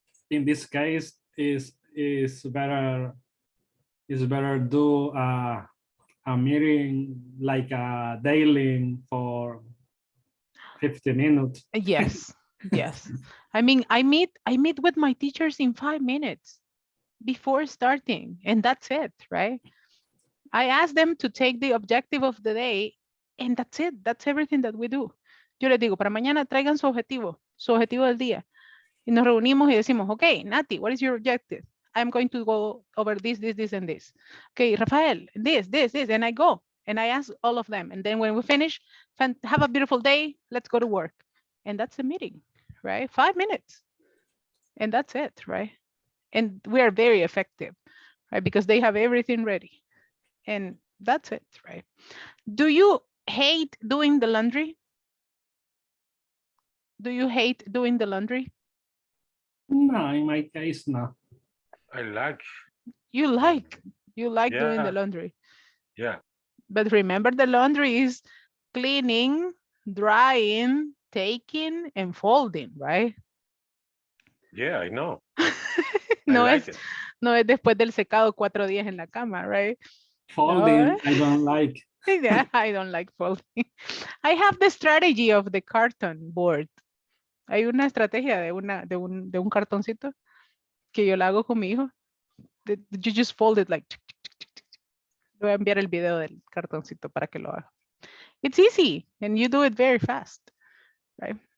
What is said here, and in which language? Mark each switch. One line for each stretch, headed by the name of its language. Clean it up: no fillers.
English: In this case, is better do a meeting like a daily for 50 minutes. Yes, yes. I mean, I meet with my teachers in 5 minutes before starting, and that's it, right? I ask them to take the objective of the day, and that's it. That's everything that we do.
Spanish: Yo les digo, para mañana traigan su objetivo del día. Y nos reunimos y decimos, okay, Nati,
English: what is your objective? I'm going to go over this, and this. Okay, Rafael, this, and I go. And I ask all of them. And then when we finish, have a beautiful day. Let's go to work. And that's the meeting, right? 5 minutes. And that's it, right? And we are very effective, right? Because they have everything ready. And that's it, right? Do you hate doing the laundry? Do you hate doing the laundry? No, in my case, no. I like. You like doing the Yeah. laundry. Yeah. But remember, the laundry is cleaning, drying, taking, and folding, right? Yeah, I know.
Spanish: No
English: I
Spanish: es,
English: like it.
Spanish: no es después del secado 4 días en la cama, right?
English: Folding, No. I don't like. Yeah, I don't like folding. I have the strategy of the carton board.
Spanish: Hay una estrategia de un cartoncito que yo la hago con mi hijo.
English: You just fold it like.
Spanish: Le voy a enviar el video del cartoncito para que lo haga.
English: It's easy and you do it very fast, right?